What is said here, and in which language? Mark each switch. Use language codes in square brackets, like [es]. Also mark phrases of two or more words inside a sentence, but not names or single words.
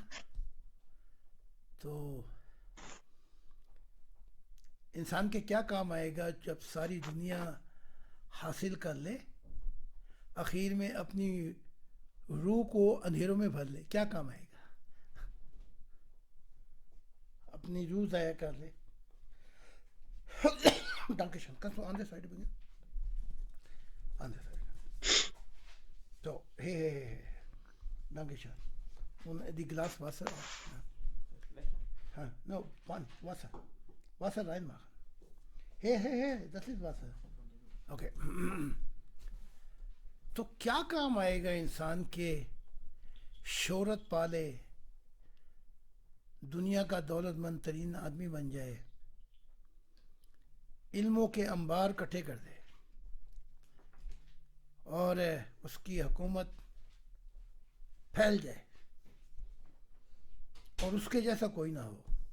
[ur] تو انسان کے کیا کام آئے گا جب ساری دنیا حاصل کر لے, اخیر میں اپنی روح کو اندھیروں میں بھر لے؟ کیا کام آئے گا؟ اپنی روح ضائع کر لے. [de] Dankeschön. Kannst du an der Seite bringen? An der Seite. So, hey. Dankeschön. Und die Glas Wasser auch. Ja. No, Wasser. Wasser reinmachen. Hey, das ist Wasser. Okay. [ur] تو کیا کام آئے گا انسان کے شہرت پالے, دنیا کا دولت مند ترین آدمی بن جائے, علموں کے انبار کٹھے کر دے اور اس کی حکومت پھیل جائے اور اس کے جیسا کوئی نہ ہو؟